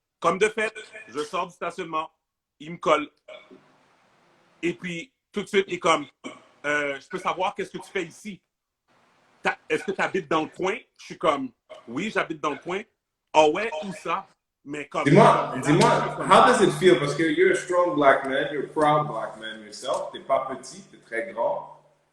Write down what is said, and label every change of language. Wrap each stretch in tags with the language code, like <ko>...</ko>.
<fr>Comme de fait, je sors du stationnement, il me colle. Et puis, tout de suite, il est comme, je peux savoir qu'est-ce que tu fais ici? Est-ce que tu habites dans le coin? Je suis comme, oui, j'habite dans le coin. Ah ouais, où ça? Mais comme. Dis-moi,</fr> <en>how does it feel?</en> <fr>Parce que</fr> <en>you're a strong black man, you're a proud black man yourself.</en> <fr>T'es pas petit, t'es très grand.</fr>